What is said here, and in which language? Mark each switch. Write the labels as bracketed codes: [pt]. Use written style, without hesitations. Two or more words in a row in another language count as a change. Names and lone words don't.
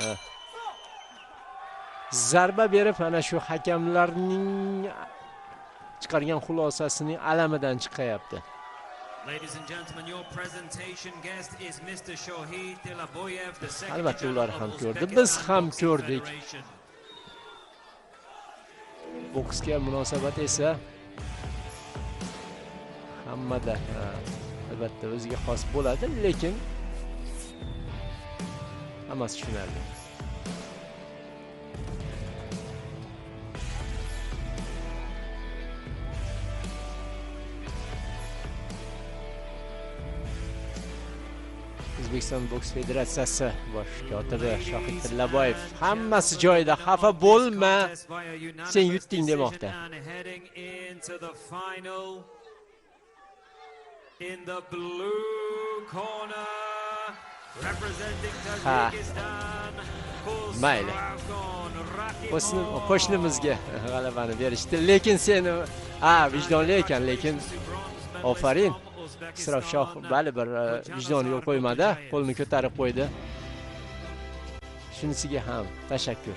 [uz] zarba berib, mana shu hakamlarning chiqargan xulosasining alamidan chiqayapti. [en] Ladies and gentlemen, your presentation guest is Mr. Shohid Telaboyev, the secretary. [uz] Albatta ular ham ko'rdi, biz ham ko'rdik. Boksga munosabat esa hammada albatta o'ziga xos bo'ladi, lekin hammasi tushunarli. O'zbekiston boks federatsiyasi bosh kotibi Shohid Tillaboyev hammasi joyida, xafa bo'lma, sen yutding demoqda. [en] In the blue corner, representing Tajikistan, [uz] mayli. Qo'shnimizga g'alabani berishdi, lekin sen vijdonli ekan, lekin ofarin. Isrof Shoh bali bir vijdoni yo'l qo'ymadi, qo'lni ko'tarib qo'ydi. Shunisiga ham tashakkur.